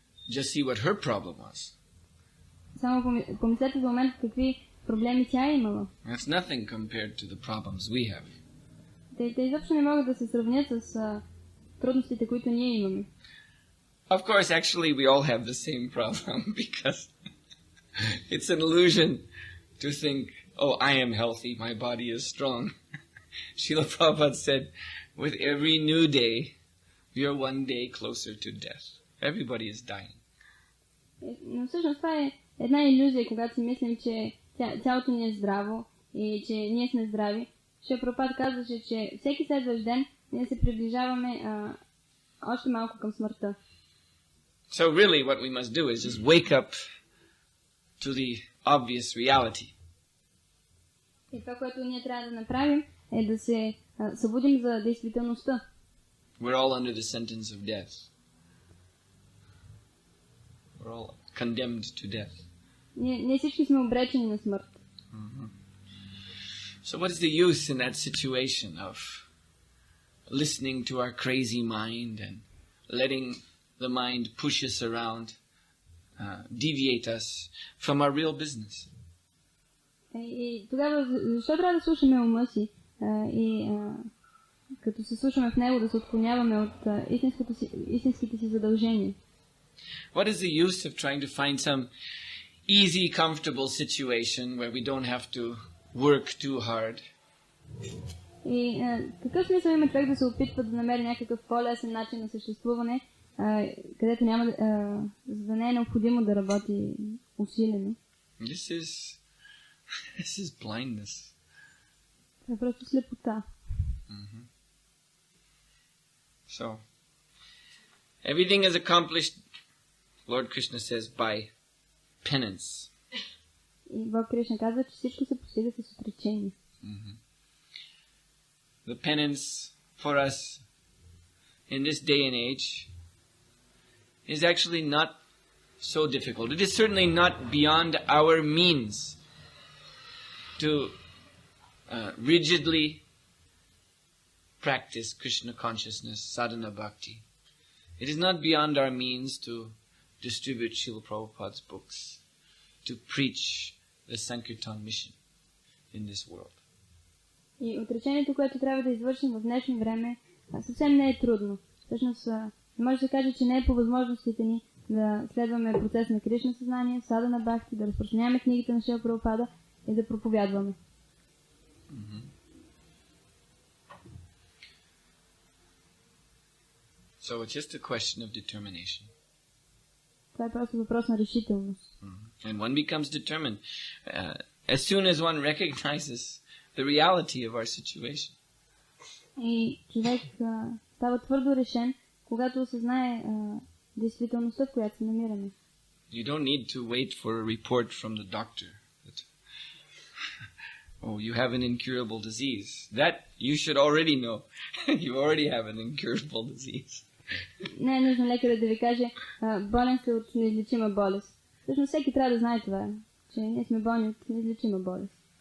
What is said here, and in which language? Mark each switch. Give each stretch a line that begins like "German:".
English: Just see what her problem was.
Bulgarian: Само помислете за момент какви проблеми тя е имала.
English: That's nothing compared to the problems we have.
Bulgarian: Те изобщо не могат да се сравнят с трудностите, които ние имаме.
English: Of course, actually, we all have the same problem because it's an illusion to think, oh, I am healthy, my body is strong. Srila Prabhupada said, with every new day, we are one day closer to death. Everybody is dying.
Bulgarian: Но всъщност това е една илюзия, когато си мислим, че тялото ни е здраво и че ние сме здрави. Шрила Прабхупада казваше, че всеки следващ ден ние се приближаваме още малко към смъртта.
English: So really what we must do is just wake up to the obvious reality.
Bulgarian: И това, което ние трябва да направим, е да се събудим за действителността.
English: We're all under the sentence of death. We're all condemned to death.
Bulgarian: Ние всички сме обречени на смърт.
English: So what is the use in that situation of listening to our crazy mind and letting the mind push us around, deviate us from our real business?
Bulgarian: И тогава, защо трябва да слушаме ума си и като се слушаме в него да се отклоняваме от истинските си задължения?
English: What is the use of trying to find some easy, comfortable situation where we don't have to work too hard?
Bulgarian: И какъв смисъл има човек да се опитва да намери някакъв по-лесен начин на съществуване, където няма за да не е необходимо да работи усилено?
English: This is blindness.
Bulgarian: Това е просто слепота.
English: So, everything is accomplished, Lord Krishna says, by penance.
Bulgarian: И Бог Кришна казва, че всичко се постига с отречение.
English: The penance for us in this day and age is actually not so difficult. It is certainly not beyond our means to rigidly practice Krishna consciousness, sadhana bhakti. It is not beyond our means to distribute Srila Prabhupada's books, to preach the Sankirtan mission in this world.
Bulgarian: И отречението, което трябва да извършим в днешно време, съвсем не е трудно. Всъщност, може да се каже, че не е по възможностите ни да следваме процес на Кришна съзнание, садана бхакти, да разпространяваме книгите на Шрила Прабхупада и да проповядваме.
English: So it's just a question of determination.
Bulgarian: Това е просто въпрос на решителност.
English: And one becomes determined as soon as one recognizes the reality of our situation.
Bulgarian: И човек става твърдо решен, когато осъзнае действителността, в която се намираме.
English: You don't need to wait for a report from the doctor. Oh, you have an incurable disease. That you should already know. You already have an incurable disease.
Bulgarian: Не е нужно лекарът да ви каже, болен сте от неизлечима болест. Всъщност всеки трябва да знае това, че ние сме болни от неизлечима болест.